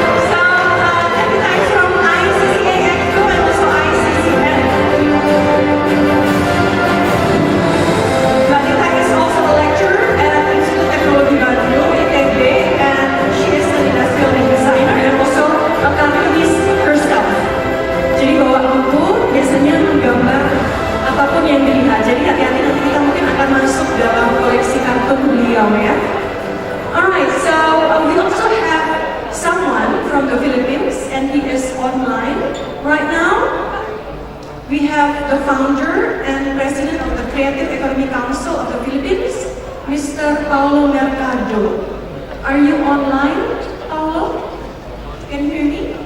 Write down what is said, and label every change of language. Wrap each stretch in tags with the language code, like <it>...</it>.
<en>So, Technica is from ICCA Expo and also ICCN. Vanita is also a lecturer at Institut Teknologi Bandung, ITB, and she is an industrial designer and also a cartoonist herself.</en> <id>Jadi bawa buku biasanya menggambar apapun yang dilihat. Jadi hati-hati nanti kita mungkin akan masuk dalam koleksi kartun beliau ya.</id> <en>Alright, so we also have someone from the Philippines and he is online right now. We have the founder and president of the Creative Economy Council of the Philippines, Mr. Paulo Mercado. Are you online, Paulo? Can you hear me?</en>